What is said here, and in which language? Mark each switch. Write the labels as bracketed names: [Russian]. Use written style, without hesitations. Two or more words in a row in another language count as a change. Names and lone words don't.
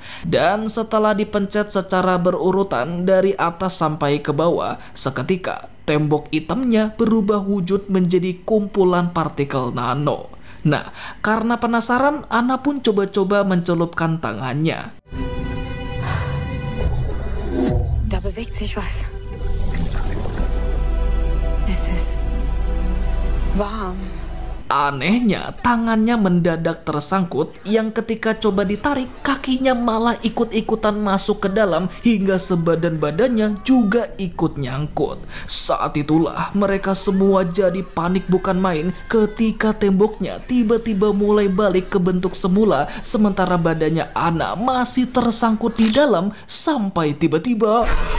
[Indonesian] Dan setelah dipencet secara berurutan dari atas sampai ke bawah, seketika tembok hitamnya berubah wujud menjadi kumpulan partikel nano. Nah, karena penasaran, Ana pun coba-coba mencelupkan tangannya. [German] Da bewegt sich was. Es ist warm. [Indonesian] Anehnya, tangannya mendadak tersangkut yang ketika coba ditarik, kakinya malah ikut-ikutan masuk ke dalam hingga sebadan-badannya juga ikut nyangkut. Saat itulah mereka semua jadi panik bukan main ketika temboknya tiba-tiba mulai balik ke bentuk semula, sementara badannya Ana masih tersangkut di dalam sampai tiba-tiba...